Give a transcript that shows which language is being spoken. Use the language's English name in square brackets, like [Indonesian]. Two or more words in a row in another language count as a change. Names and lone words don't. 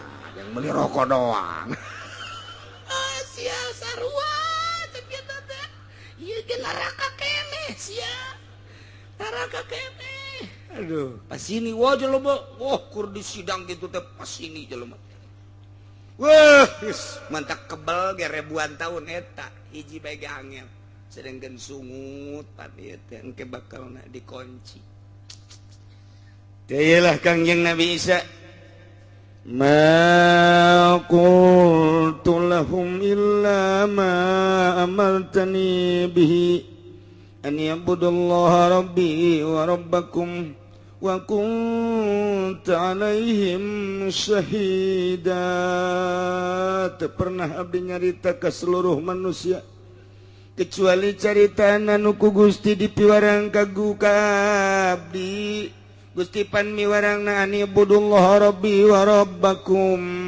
[Indonesian] yang beli rokok doang [Sundanese] sia sarua teh kitu teh ieu ge neraka keneh sia neraka keneh aduh pasini wae jelema kur di sidang gitu teh pasini jelema wah mantak kebal ge [Indonesian] ribuan tahun [Sundanese] eta hiji bae ge angel sedengkeun sungut padieu teh engke bakalna dikunci teh lah Kangjeng Nabi Isa [Arabic] ما قلت لهم إلا ما أمرتني به أن يعبدوا الله ربي وربكم وكنت عليهم شهيدا [Sundanese] teu pernah abdi nyarita ka seluruh manusia kecuali caritana nu ku Gusti dipiwarang kagu ka abdi Gusti pan miwarangna [Arabic] أن اعبدوا الله ربي وربكم